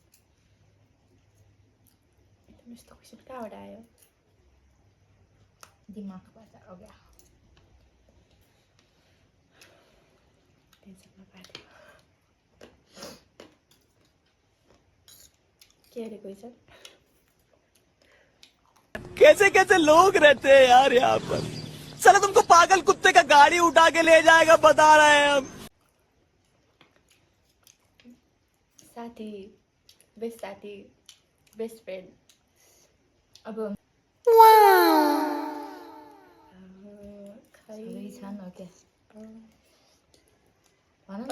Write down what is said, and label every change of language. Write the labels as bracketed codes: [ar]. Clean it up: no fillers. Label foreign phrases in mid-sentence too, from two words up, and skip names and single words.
[ne] यस्तो क्वेसन कहाँबाट आयो दिमागबाट अघि टेन्सनमा पार्यो के अरे क्वेसन [hi] कैसे कैसे लोग रहते हैं यार यहाँ पर साला तुमको पागल कुत्ते का गाड़ी उठा के ले जाएगा बता रहे हैं हम [ne] साथी [en] best friend [ne] अब खै सबै छन् हो क्या भन न